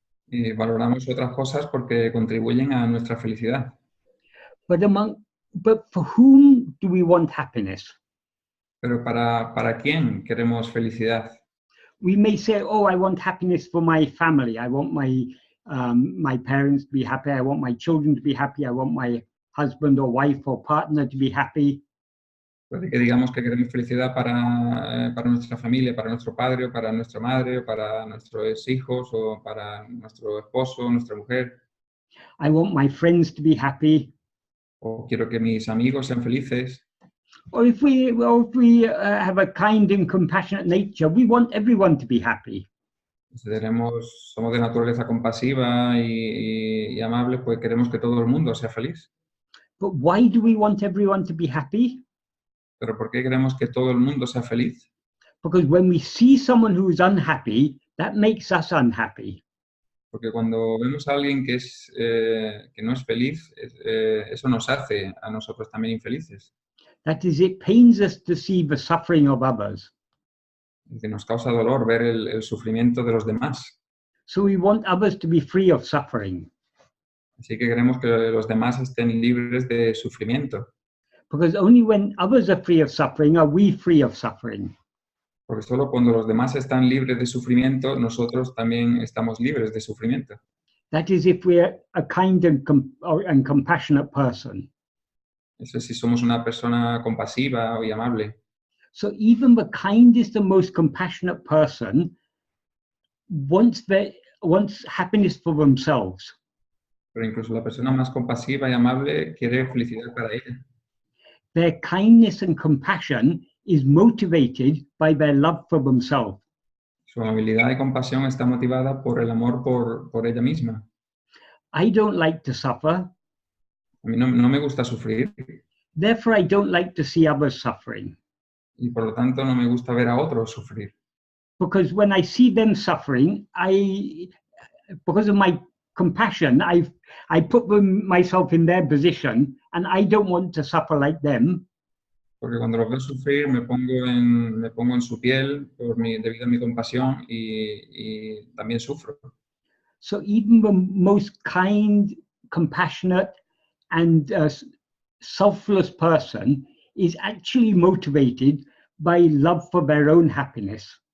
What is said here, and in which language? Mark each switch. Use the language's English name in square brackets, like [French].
[Spanish] Y valoramos otras cosas porque contribuyen a nuestra felicidad. [English] But for whom do we want happiness? [Spanish] Pero ¿para quién queremos felicidad? [English] We may say, oh, I want happiness for my family. I want my parents to be happy. I want my children to be happy. I want my husband or wife or partner to be happy. [Spanish] Puede que digamos que queremos felicidad para nuestra familia, para nuestro padre, o para nuestra madre, o para nuestros hijos, o para nuestro esposo, nuestra mujer. [English] I want my friends to be happy. [Spanish] O quiero que mis amigos sean felices. [English] Or if we have a kind and compassionate nature, we want everyone to be happy. [Spanish] Si somos de naturaleza compasiva y amable, pues queremos que todo el mundo sea feliz. [English] But why do we want everyone to be happy? [Spanish] ¿Pero por qué queremos que todo el mundo sea feliz? [English] Because when we see someone who is unhappy, that makes us unhappy. [Spanish] Porque cuando vemos a alguien que no es feliz, eso nos hace a nosotros también infelices. [English] That is, it pains us to see the suffering of others. [Spanish] Que nos causa dolor ver el sufrimiento de los demás. [English] So we want others to be free of suffering. [Spanish] Así que queremos que los demás estén libres de sufrimiento. [English] Because only when others are free of suffering are we free of suffering. [Spanish] Porque solo cuando los demás están libres de sufrimiento, nosotros también estamos libres de sufrimiento. [English] That is, if we're a kind and compassionate person. [Spanish] Eso si somos una persona compasiva y amable. [English] So even the kindest and most compassionate person wants happiness for themselves. [Spanish] Pero incluso la persona más compasiva y amable quiere felicidad para ella. [English] Their kindness and compassion is motivated by their love for themselves. [Spanish] Su amabilidad y compasión está motivada por el amor por ella misma. [English] I don't like to suffer. [Spanish] A mí no me gusta sufrir. [English] Therefore, I don't like to see others suffering. [Spanish] y por lo tanto no me gusta ver a otros sufrir. [English] Because when I see them suffering, because of my compassion, I put myself in their position, and I don't want to suffer like them. [Spanish] Porque cuando los veo sufrir me pongo en su piel debido a mi compasión y también sufro. [English] So even the most kind, compassionate, and selfless person is actually motivated by love for their own happiness.